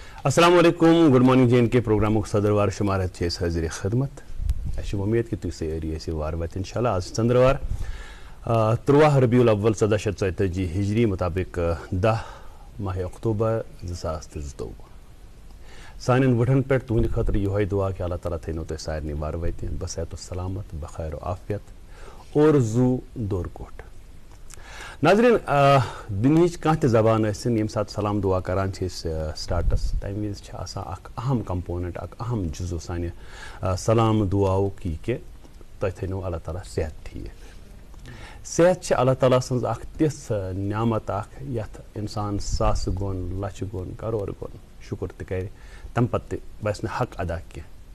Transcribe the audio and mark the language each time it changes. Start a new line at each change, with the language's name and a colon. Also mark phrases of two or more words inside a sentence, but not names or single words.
Arabic: السلام علیکم
English: good morning
Kashmiri: جے کے پروگرامک صدروار شمارت چھ حاضر خدمت اچھا امید کہ تھی سیری ایسی وار وات انشاءاللہ آج ژندروار 13 ربیع الاول 1440 ہجری مطابق 10 ماہ اکتوبر 2022 سان وٹن پہ تہند خاطر یہ دعا کہ اللہ تعالیٰ تھو تہ سارے وار وت
Urdu: بصحت و سلامت بخیر و عافیت
Kashmiri: اور زو دور کوٹ. ناظرین دنہچ کانٛہہ تہِ زبان ٲسِن ییٚمہِ ساتہٕ سلام دعا کران چھِ أسۍ سٹارٹس تمہِ وِزِ چھِ آسان اکھ اہم کمپوننٹ اکھ اہم جزو سانہِ سلام دعاوُک یہِ کہِ تۄہہِ تھٲینو اللہ تعالیٰ صحت ٹھیٖک. صحت چھِ اللہ تعالیٰ سٕنٛز اکھ تِژھ نعمت اکھ یتھ انسان ساسہٕ گوٚن لچھِ گوٚن کرور گوٚن شُکر تہِ کرِ تمہِ پتہٕ تہِ باسہِ نہٕ حق ادا کینٛہہ.